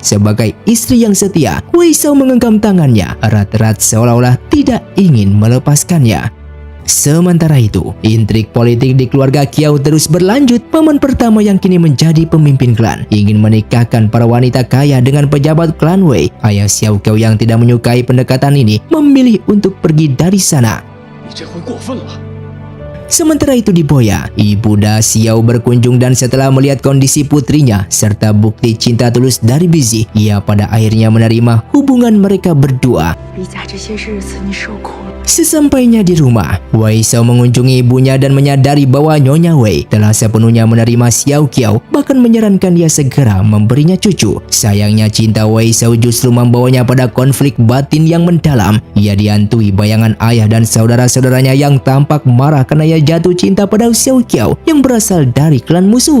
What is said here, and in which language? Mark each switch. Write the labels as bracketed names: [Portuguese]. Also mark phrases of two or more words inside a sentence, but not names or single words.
[Indonesian] Sebagai istri yang setia, Wei Shao menggenggam tangannya erat-erat seolah-olah tidak ingin melepaskannya. Sementara itu, intrik politik di keluarga Qiao terus berlanjut. Paman pertama yang kini menjadi pemimpin klan ingin menikahkan para wanita kaya dengan pejabat klan Wei. Ayah Xiao Qiao yang tidak menyukai pendekatan ini memilih untuk pergi dari sana. [Chinese] 你这回过分了。 [Indonesian] Sementara itu di Boya, ibunda Xiao berkunjung dan setelah melihat kondisi putrinya serta bukti cinta tulus dari Bizi, ia pada akhirnya menerima hubungan mereka berdua. [Chinese] 李家这些日子你受苦了。 [Indonesian] Sesampainya di rumah, Wei Shao mengunjungi ibunya dan menyadari bahwa Nyonya Wei telah sepenuhnya menerima Xiao Qiao, bahkan menyarankan dia segera memberinya cucu. Sayangnya cinta Wei Shao justru membawanya pada konflik batin yang mendalam. Ia dihantui bayangan ayah dan saudara-saudaranya yang tampak marah karena ia jatuh cinta pada Xiao Qiao yang berasal dari klan musuh.